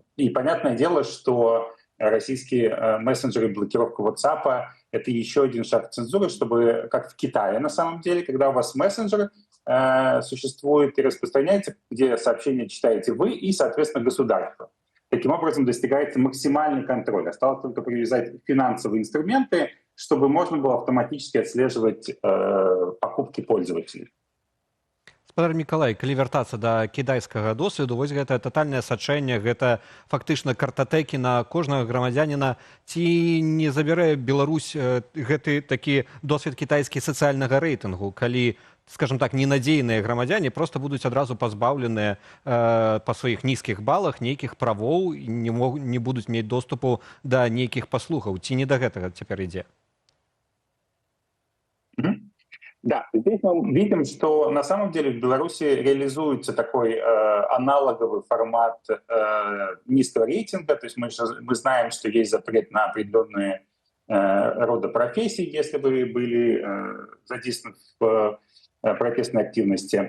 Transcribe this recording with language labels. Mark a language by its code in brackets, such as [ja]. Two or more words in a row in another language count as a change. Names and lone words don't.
[ru] И понятное дело, что российские мессенджеры, блокировка WhatsApp — это еще один шаг цензуры, чтобы, как в Китае на самом деле, когда у вас мессенджер существует и распространяется, где сообщения читаете вы и, соответственно, государство. Таким образом достигается максимальный контроль. Осталось только привязать финансовые инструменты, чтобы можно было автоматически отслеживать покупки пользователей. [be] Спадар Мікалай, калі вяртацца да кітайскага досведу, вось гэтае татальнае сачэнне, гэта фактычна картатэкі на кожнага грамадзяніна. Ці не забярэ Беларусь гэты такі досвед кітайскі сацыяльнага рэйтынгу, калі, скажем так, ненадзейныя грамадзяне просто будуць адразу пазбаўленыя па сваіх нізкіх балах нейкіх правоў, не будуць мець доступу да нейкіх паслугаў. Ці не да гэтага цяпер ідзе? Да, [ru] здесь мы видим, что на самом деле в Беларуси реализуется такой аналоговый формат низкого рейтинга. То есть мы знаем, что есть запрет на определенные рода профессий, если вы были задействованы в протестной активности.